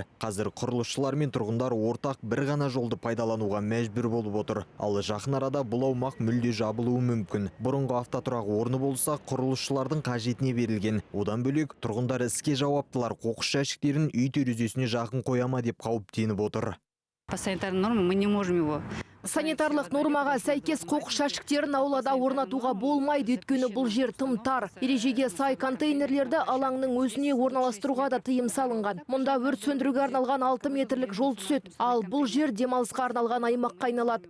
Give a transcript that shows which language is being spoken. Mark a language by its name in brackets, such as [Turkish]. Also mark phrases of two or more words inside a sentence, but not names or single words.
[Kazakh] Қазір құрылысшылар мен тұрғындар ортақ бір ғана жолды пайдалануға мәжбүр болып отыр. Ал жақын арада бұл аумақ мүлде жабылуы мүмкін. Бұрынғы автотұрақ орны болса, құрылысшылардың қажетіне берілген. Одан бөлек тұрғындар іске жауаптылар қоқыс жәшіктерін үй терезесіне жақын қояма деп қауіптеніп отыр. [Russian] По санитарной норме мы не можем его. [Kazakh] Санитарлық нормаға сәйкес қоқыс жәшіктерін аулада орнатуға болмайды, өйткені бұл жер тым тар. Ережеге сай контейнерлерді алаңның өзіне орналастыруға да тыйым салынған. Мұнда өрт сөндіруге арналған 6 метрлік жол түседі. Ал бұл жер демалысқа арналған аймаққа айналады.